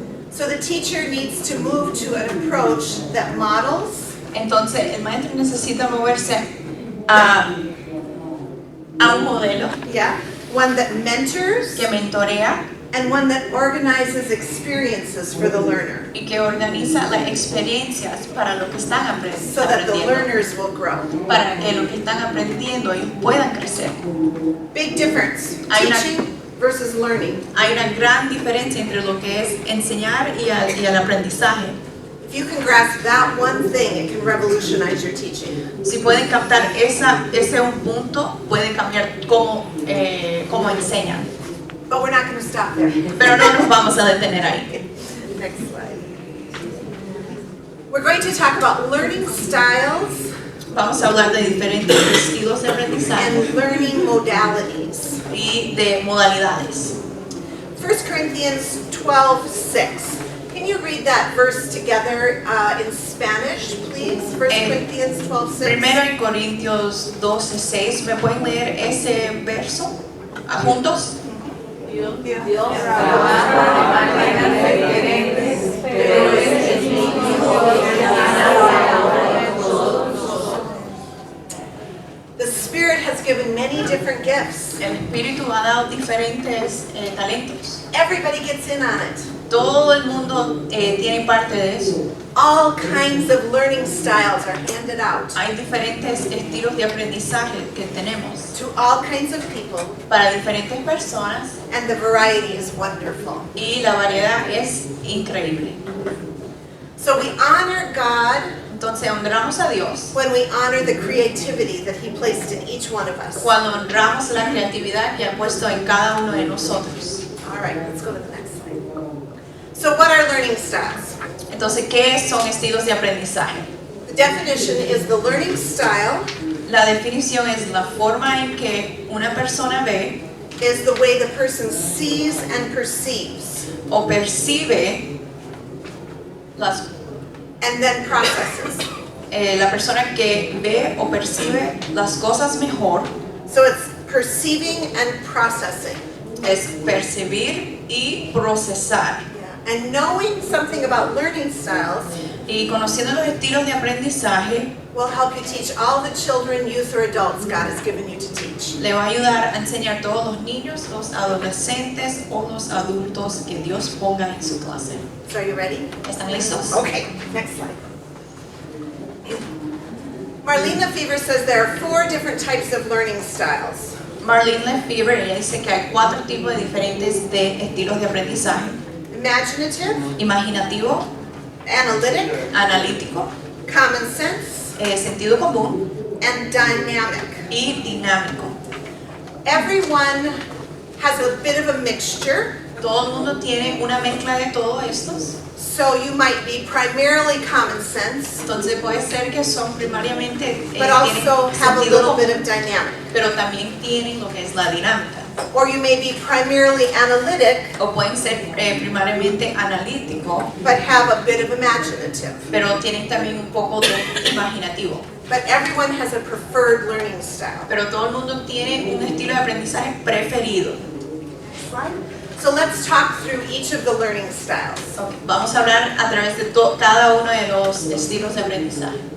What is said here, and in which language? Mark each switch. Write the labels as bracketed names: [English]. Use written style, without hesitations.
[English] So the teacher needs to move to an approach that models, [Spanish] Entonces el maestro necesita moverse a un modelo [English] one that mentors, [Spanish] que mentorea [English] and one that organizes experiences for the learner [Spanish] y que organiza las experiencias para lo que están [English] so that the [Spanish] aprendiendo, [English] learners will grow. [Spanish] para que lo que están aprendiendo ellos puedan crecer. [English] Big difference, [Spanish] Hay una- [English] teaching versus learning. [Spanish] Hay una gran diferencia entre lo que es enseñar y el aprendizaje. [English] If you can grasp that one thing, it can revolutionize your teaching. [Spanish] Si pueden captar ese un punto, pueden cambiar cómo enseñan. [English] But we're not going to stop there. [Spanish] Pero no nos vamos a detener ahí. [English] Next slide. We're going to talk about learning styles [Spanish] Vamos a hablar de diferentes estilos de aprendizaje [English] and learning modalities. [Spanish] y de modalidades. [English] 1 Corinthians 12:6. Can you read that verse together in Spanish, please? 1 Corinthians 12:6. [Spanish] Primero en Corintios 12:6, ¿me pueden leer ese verso juntos? Dios trabaja de maneras diferentes, pero es el mismo Dios que trabaja en nosotros. [English] The Spirit has given many different gifts. [Spanish] El Espíritu ha dado diferentes talentos. [English] Everybody gets in on it. [Spanish] Todo el mundo tiene parte de eso. [English] All kinds of learning styles are handed out [Spanish] Hay diferentes estilos de aprendizaje que tenemos [English] to all kinds of people, [Spanish] para diferentes personas [English] and the variety is wonderful. [Spanish] y la variedad es increíble. [English] So we honor God [Spanish] Entonces honramos a Dios [English] when we honor the creativity that He placed in each one of us. [Spanish] cuando honramos la creatividad que ha puesto en cada uno de nosotros. [English] All right, let's go to the next slide. So what are learning styles? [Spanish] Entonces, ¿qué son estilos de aprendizaje? [English] The Definition is the learning style [Spanish] La definición es la forma en que una persona ve [English] is the way the person sees and perceives [Spanish] o percibe las [English] and then processes. [Spanish] la persona que ve o percibe las cosas mejor. [English] So it's perceiving and processing. [Spanish] Es percibir y procesar. [English] And knowing something about learning styles [Spanish] Y conociendo los estilos de aprendizaje [English] will help you teach all the children, youth, or adults God has given you to teach. [Spanish] le va a ayudar a enseñar a todos los niños, los adolescentes o los adultos que Dios ponga en su clase. [English] So are you ready? [Spanish] ¿Están listos? [English] Okay, next slide. Marlene Lefevre says there are 4 different types of learning styles. [Spanish] Marlene Lefevre, ella dice que hay 4 tipos diferentes de estilos de aprendizaje. [English] Imaginative, [Spanish] Imaginativo, [English] analytic, [Spanish] analítico, [English] common sense, [Spanish] sentido común [English] and dynamic. [Spanish] y dinámico. [English] Everyone has a bit of a mixture, [Spanish] Todo el mundo tiene una mezcla de todos estos. [English] so you might be primarily common sense, [Spanish] Entonces puede ser que son primariamente [English] but also have a [Spanish] sentido [English] little bit [Spanish] común, [English] of dynamic. [Spanish] pero también tienen lo que es la dinámica. [English] Or you may be primarily analytic, [Spanish] O pueden ser primariamente analítico, [English] but have a bit of imaginative. [Spanish] pero tienen también un poco de imaginativo. [English] But everyone has a preferred learning style. [Spanish] Pero todo el mundo tiene un estilo de aprendizaje preferido. [English] So let's talk through each of the learning styles. [Spanish] Vamos a hablar a través de cada uno de los estilos de aprendizaje.